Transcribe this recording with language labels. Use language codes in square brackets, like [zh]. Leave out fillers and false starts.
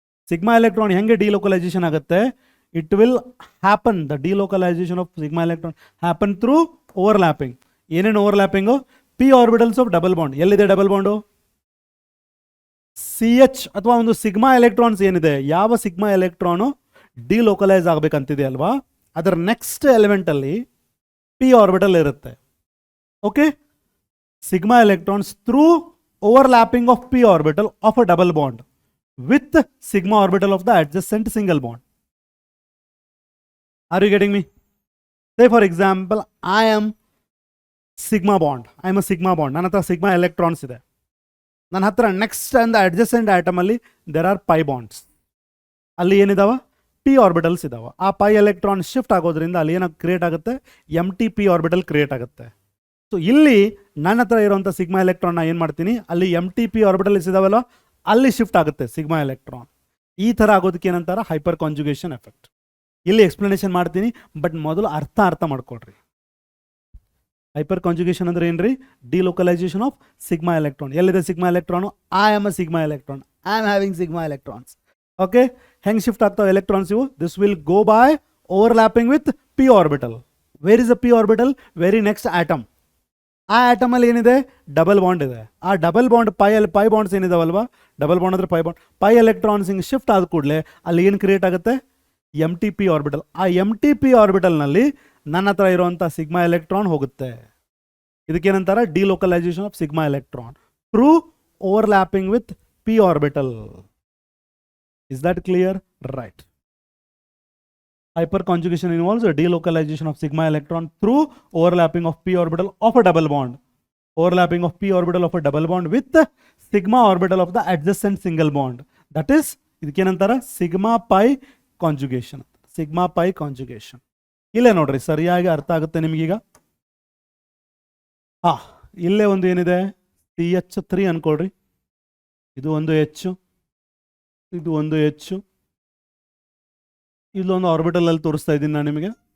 [kn] Sigma electron ಹೆಂಗೆ delocalisation ಆಗುತ್ತೆ? [en] It will happen, the delocalisation of sigma electron happen through overlapping. [kn] ಏನೇನು ಓವರ್ಲ್ಯಾಪಿಂಗು? P orbitals of double bond. ಎಲ್ಲಿದೆ double bond? CH ಅಥವಾ ಒಂದು sigma electrons ಏನಿದೆ, ಯಾವ ಸಿಗ್ಮಾ ಎಲೆಕ್ಟ್ರಾನು ಡಿಲೋಕಲೈಸ್ ಆಗಬೇಕಂತಿದೆ ಅಲ್ವಾ, ಅದರ ನೆಕ್ಸ್ಟ್ ಎಲಿಮೆಂಟ್ ಅಲ್ಲಿ ಪಿ ಆರ್ಬಿಟಲ್ ಇರುತ್ತೆ. [en] Okay, sigma electrons through overlapping of p orbital of a double bond with sigma orbital of the adjacent single bond. Are you getting me? Say for example, I am sigma bond. I am a sigma bond. [kn] ನನ್ನ ಹತ್ರ sigma electrons ಇದೆ. ನನ್ನ ಹತ್ರ [en] next and the adjacent atom [kn] ಅಲ್ಲಿ [en] there are pi bonds. [kn] ಅಲ್ಲಿ ಏನಿದಾವ? p orbitals ಇದಾವ. ಆ pi electron shift ಆಗೋದ್ರಿಂದ ಅಲ್ಲಿ ಏನಾಗ ಕ್ರಿಯೇಟ್ ಆಗುತ್ತೆ? MTP orbital ಕ್ರಿಯೇಟ್ ಆಗುತ್ತೆ. ಸೊ ಇಲ್ಲಿ ನನ್ನ ಹತ್ರ ಇರುವಂಥ ಸಿಗ್ಮಾ ಎಲೆಕ್ಟ್ರಾನ್ನ ಏನು ಮಾಡ್ತೀನಿ? ಅಲ್ಲಿ MTP ಆರ್ಬಿಟಲ್ಸ್ ಇದಾವಲ್ಲ, ಅಲ್ಲಿ ಶಿಫ್ಟ್ ಆಗುತ್ತೆ ಸಿಗ್ಮಾ ಎಲೆಕ್ಟ್ರಾನ್. ಈ ಥರ ಆಗೋದಕ್ಕೆ ಏನಂತಾರೆ? Hyper conjugation effect. ಇಲ್ಲಿ ಎಕ್ಸ್ಪ್ಲನೇಷನ್ ಮಾಡ್ತೀನಿ, ಬಟ್ ಮೊದಲು ಅರ್ಥ ಮಾಡ್ಕೊಳ್ರಿ. ಹೈಪರ್ ಕಾಂಜುಗೇಷನ್ ಅಂದ್ರೆ ಏನ್ರಿ? Delocalisation of sigma electron. ಎಲ್ಲಿದೆ sigma electron? [en] I am a sigma electron, I am having sigma electrons. Okay, [kn] ಹೆಂಗೆ ಶಿಫ್ಟ್ ಆಗ್ತಾವೆ ಎಲೆಕ್ಟ್ರಾನ್ಸ್ ಇವು? [en] This will go by overlapping with p orbital. Where is a p orbital? Very next atom. [kn] ಆ ಆಟಮಲ್ಲಿ ಏನಿದೆ? Double bond ಇದೆ. ಆ double bond pi bonds ಏನಿದಾವಲ್ವಾ, double bond ಅಂದ್ರೆ pi bond, pi electrons ಹಿಂಗೆ shift ಆದ ಕೂಡಲೇ ಅಲ್ಲಿ ಏನು ಕ್ರಿಯೇಟ್ ಆಗುತ್ತೆ? MTP orbital. ಆ MTP ಆರ್ಬಿಟಲ್ನಲ್ಲಿ ನನ್ನ ಹತ್ರ ಇರುವಂಥ ಸಿಗ್ಮಾ ಎಲೆಕ್ಟ್ರಾನ್ ಹೋಗುತ್ತೆ. ಇದಕ್ಕೇನಂತಾರೆ? [en] Delocalisation of sigma electron through overlapping with p orbital. Is that clear? Right. Hyperconjugation involves a delocalization of sigma electron through overlapping of p orbital of a double bond. Overlapping of p orbital of a double bond with the sigma orbital of the adjacent single bond. That is, [kn] ಇದಕ್ಕೇನಂತಾರೆ? [en] Sigma pi conjugation. Sigma pi conjugation. [kn] ಇಲ್ಲೇ ನೋಡ್ರಿ, ಸರಿಯಾಗಿ ಅರ್ಥ ಆಗುತ್ತೆ ನಿಮಗೀಗ. ಇಲ್ಲೇ ಒಂದು ಏನಿದೆ? CH3 ಅನ್ಕೊಳ್ರಿ. ಇದು ಒಂದು H, ಇದು ಒಂದು H, ಇಲ್ಲೊಂದು ಆರ್ಬಿಟಲ್ ಅಲ್ಲಿ ತೋರಿಸ್ತಾ ಇದ್ದೀನಿ ನಾನು ನಿಮಗೆ.